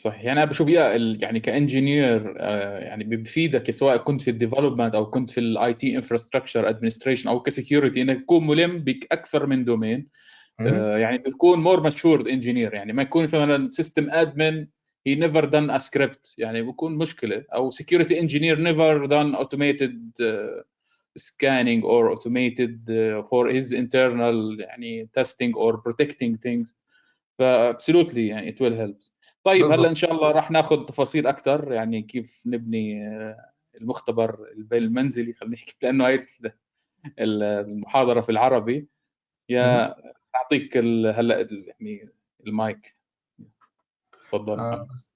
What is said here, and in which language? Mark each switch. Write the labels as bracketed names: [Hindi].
[Arabic] يعني انا بشوف يعني كانجينير يعني بفيدك سواء كنت في الديفلوبمنت او كنت في الاي تي انفراستراكشر ادمنستريشن او كسكيورتي، انك تكون ملم باكثر من دومين. يعني بتكون مور ماتشورد انجينير، يعني ما يكون مثلا سيستم ادمن [English] he never done a script، [Arabic] يعني بيكون مشكله. [English] او security engineer never done automated scanning or automated for his internal يعني testing or protecting things. فابسولوتلي يعني it will help. [Arabic] طيب هلا ان شاء الله راح ناخذ تفاصيل اكثر، يعني كيف نبني المختبر المنزلي، خلينا نحكي، لانه هاي المحاضره في العربي. يا اعطيك هلا يعني المايك، تفضل.